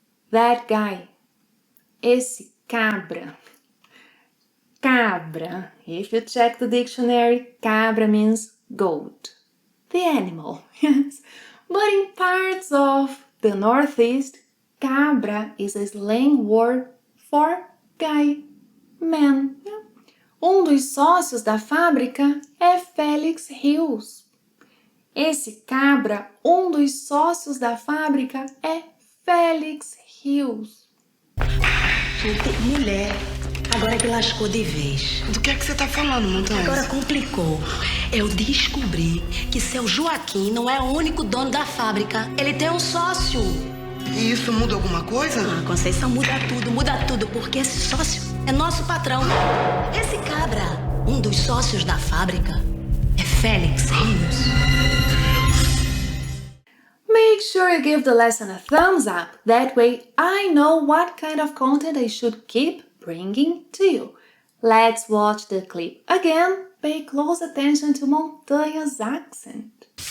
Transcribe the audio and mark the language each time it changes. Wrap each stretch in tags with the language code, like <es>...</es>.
<en>That guy.</en> <pt>Esse cabra. Cabra.</pt> <en>If you check the dictionary, cabra means goat. The animal, yes. But in parts of the Northeast, cabra is a slang word for guy, man.</en> <pt>Dos sócios da fábrica é Félix Rios. Esse cabra, dos sócios da fábrica é Félix Rios. Gente, mulher, agora que lascou de vez. Do que é que você tá falando, Montanha? Agora complicou. Eu descobri que seu Joaquim não é o único dono da fábrica. Ele tem um sócio. E isso muda alguma coisa? Ah, Conceição, muda tudo, porque esse sócio é nosso patrão. Esse cabra, dos sócios da fábrica, é Félix Rios.</pt> <en>Make sure you give the lesson a thumbs up. That way I know what kind of content I should keep bringing to you. Let's watch the clip again. Pay close attention to Montanha's accent.</en>